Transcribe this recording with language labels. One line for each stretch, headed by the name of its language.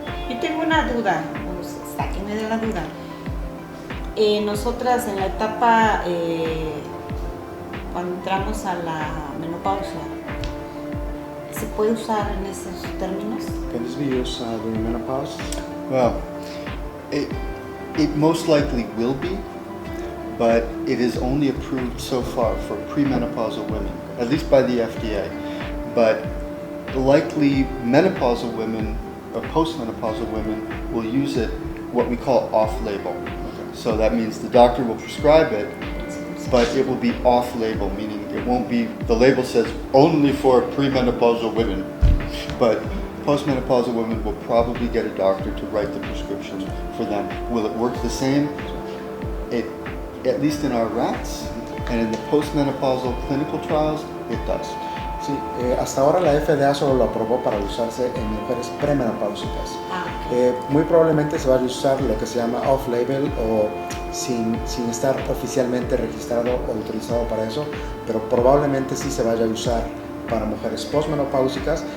Spanish: Yo tengo una duda, sáquenme de la duda. Nosotras en la etapa, cuando entramos a la menopausia, ¿se puede usar en esos términos?
English: Can this be used during menopause? Well, it most likely will be, but it is only approved so far for premenopausal women, at least by the FDA. But likely menopausal women or postmenopausal women will use it what we call off-label. Okay. So that means the doctor will prescribe it, but it will be off-label, meaning it won't be, the label says only for premenopausal women, but postmenopausal women will probably get a doctor to write the prescriptions for them. Will it work the same? At least in our rats and in the postmenopausal clinical trials, it does.
Spanish: Sí, hasta ahora la FDA solo lo aprobó para usarse en mujeres premenopáusicas. Muy probablemente se va a usar lo que se llama off-label o sin estar oficialmente registrado o autorizado para eso, pero probablemente sí se vaya a usar para mujeres postmenopáusicas.